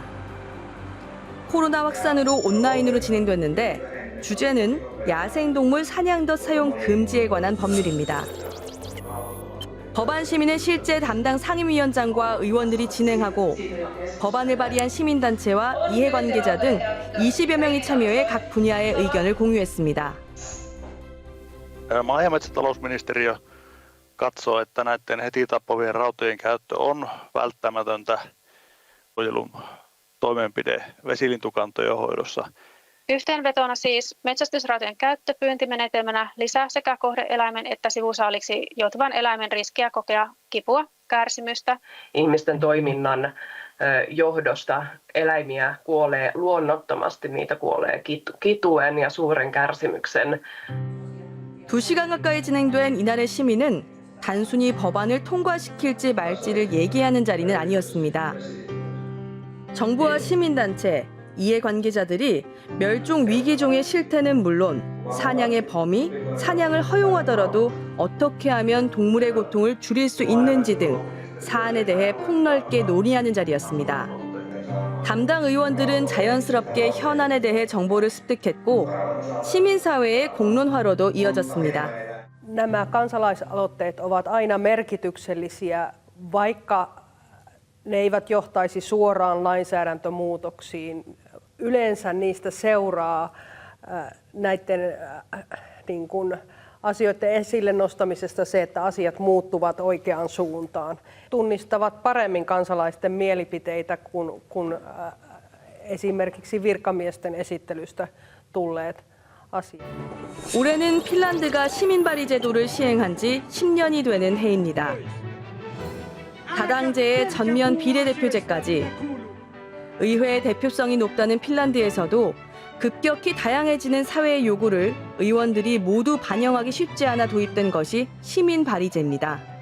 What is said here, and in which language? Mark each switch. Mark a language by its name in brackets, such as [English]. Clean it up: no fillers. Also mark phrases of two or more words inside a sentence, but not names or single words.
[Korean] 코로나 확산으로 온라인으로 진행됐는데 주제는 야생동물 사냥덧 사용 금지에 관한 법률입니다. 법안 심의는 실제 담당 상임위원장과 의원들이 진행하고 법안을 발의한 시민단체와 이해관계자 등 20여 명이 참여해 각 분야의 의견을 공유했습니다. [Finnish] maa- ja metsätalousministeriö katsoo, että näiden heti tappavien rautojen käyttö on välttämätöntä suojelun toimenpide vesilintukantojen hoidossa. Yhteenvetona siis metsästysrautojen käyttö pyyntimenetelmänä lisää sekä kohde-eläimen että sivusaaliksi joutuvan eläimen riskiä kokea kipua, kärsimystä. Ihmisten toiminnan johdosta eläimiä kuolee luonnottomasti, niitä kuolee kituen ja suuren kärsimyksen. [Korean] 2시간 가까이 진행된 이날의 심의는 단순히 법안을 통과시킬지 말지를 얘기하는 자리는 아니었습니다. 정부와 시민단체, 이해관계자들이 멸종 위기종의 실태는 물론 사냥의 범위, 사냥을 허용하더라도 어떻게 하면 동물의 고통을 줄일 수 있는지 등 사안에 대해 폭넓게 논의하는 자리였습니다. 담당 의원들은 자연스럽게 현안에 대해 정보를 습득했고 시민사회의 공론화로도 이어졌습니다. [Finnish] Nämä kansalaisaloitteet ovat aina merkityksellisiä, vaikka ne eivät johtaisi suoraan lainsäädäntömuutoksiin. Yleensä niistä seuraa näiden asioiden esille nostamisesta se, että asiat muuttuvat oikeaan suuntaan. Tunnistavat paremmin kansalaisten mielipiteitä kuin esimerkiksi virkamiesten esittelystä tulleet asia. [Korean] 올해는 핀란드가 시민발의 제도를 시행한 지 10년이 되는 해입니다. 다당제의 전면 비례대표제까지 의회의 대표성이 높다는 핀란드에서도 급격히 다양해지는 사회의 요구를 의원들이 모두 반영하기 쉽지 않아 도입된 것이 시민발의제입니다.